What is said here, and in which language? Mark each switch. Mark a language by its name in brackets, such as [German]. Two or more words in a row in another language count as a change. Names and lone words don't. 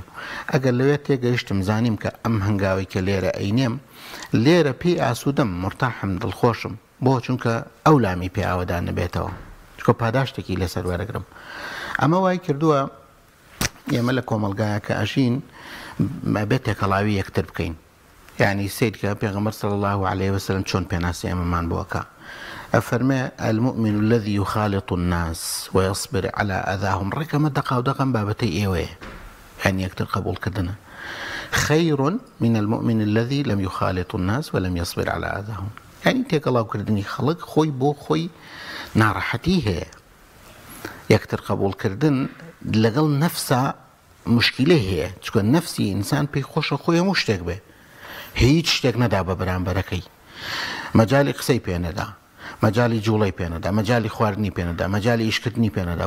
[Central Kurdish] ئەگەر لەوێ تێگەیشتم زانیم کە ئەم هەنگاوی کە لێرە ئەینێم، لێرە پێی ئاسوودەم، مرتاحم، دڵخۆشم، بۆ چونکە ئەو لامی پێ ئاوەدا نەبێتەوە، چکە پاداشتێکی لەسەر وەرەگرم. ئەمە وای کردووە ئێمە لە کۆمەلگایە کە ئەژین بێت تێکەڵاوی یەکتر بکەین. یعنی سیدکە پێغەمبەر [Arabic] صلی الله عليه وسلم [Central Kurdish] چۆن پێناسی ئێمەمان بۆکە. [Arabic] ئەفەرمێ المؤمن الذي يخالط الناس ويصبر على أذاهم. [Central Kurdish] ڕێکەمە دەقا و دەقەم بابەتەی ئێوەیە، یعنی یەکتر قبولکردنە. [Arabic] خير من المؤمن الذي لم يخالط الناس ولم يصبر على أذاهم. [Central Kurdish] یعنی تێکەڵاوکردنی خەڵک خۆی بۆ خۆی ناڕەحەتی هەیە. یەکتر قبولکردن لەگەڵ نەفسا مشکلەی هەیە، چکە نەفسی ئینسان پێی خۆشە خۆی هەموو شتێک بێ، هیچ شتێک نەدا بە بەرامبەرەکەی، مەجالی قسەی پێ نەدا، مەجالی جوڵەی پێ نەدا، مەجالی خواردنی پێ نەدا، مەجالی ئیشکردنی پێ نەدا.